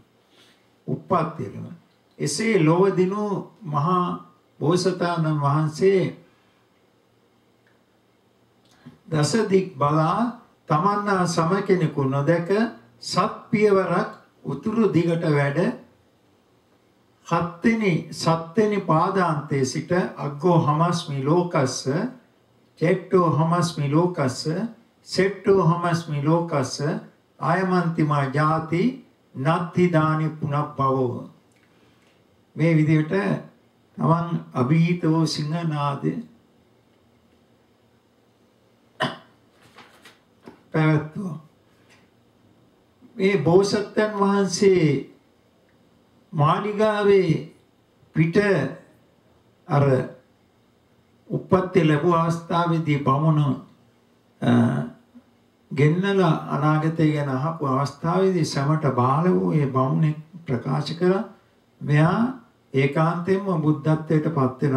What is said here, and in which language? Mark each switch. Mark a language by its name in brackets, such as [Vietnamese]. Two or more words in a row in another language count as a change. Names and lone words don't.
[Sinhala] උප්පත්තියම එසේ ලොව දිනු මහා බෝසතාණන් වහන්සේ දසදික් බලා තමන්නා සම කෙනෙකු නොදැක සත් පියවරක් උතුරු දිගට වැඩ සත්වෙනි පාදාන්තයේ සිට [Pali] අග්ගෝ හමස්මි ලෝකස්ස චෙට්ටෝ හමස්මි ලෝකස්ස සෙට්ටෝ හමස්මි ලෝකස්ස ආයමන්තිමා ජාති නත්ති දානි පුනබ්බවෝ. [Sinhala] මේ විදිහට තමන් අභීතෝ සිංහනාද පැවැත්වුවා. මේ බෝසත්යන් වහන්සේ මාලිගාවේ පිට අර උප්පත්ති ලැබුව අවස්ථාවේදී බමුණ ගෙන්නලා අනාගතය ගැන අහපු අවස්ථාවේදී සමට බාල වූ ඒ බමුණෙක් ප්‍රකාශ කරා මෙයා ඒකාන්තයෙන්ම බුද්ධත්වයට පත් වෙනවා.